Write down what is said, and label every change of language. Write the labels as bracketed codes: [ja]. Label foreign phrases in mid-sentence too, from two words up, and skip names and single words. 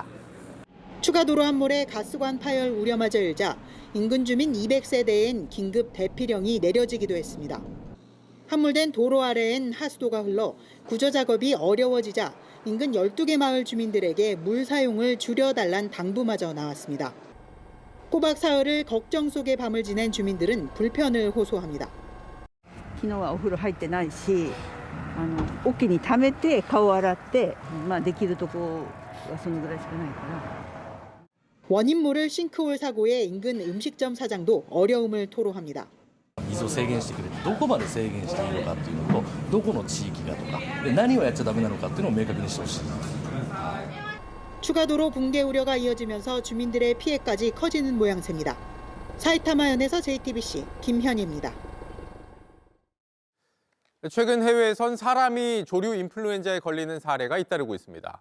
[ko] 추가 도로 함몰에 가스관 파열 우려마저 일자 인근 주민 200세대엔 긴급 대피령이 내려지기도 했습니다. 함몰된 도로 아래엔 하수도가 흘러 구조 작업이 어려워지자 인근 12개 마을 주민들에게 물 사용을 줄여달란 당부마저 나왔습니다. 꼬박 사흘을 걱정 속의 밤을 지낸 주민들은 불편을 호소합니다. [ja] 昨日はお風呂入ってないし、桶に溜めて顔を洗って、できるとこはそのぐらいしかないから。 [ko] 원인 모를 싱크홀 사고에 인근 음식점 사장도 어려움을 토로합니다. [ja] 水を制限してくれてどこまで制限していいのかっていうのとどこの地域がとかで何をやっちゃダメなのかっていうのを明確にしてほしい。 [ko] 추가 도로 붕괴 우려가 이어지면서 주민들의 피해까지 커지는 모양새입니다. 사이타마현에서 JTBC 김현희입니다. 최근 해외에선 사람이 조류 인플루엔자에 걸리는 사례가 잇따르고 있습니다.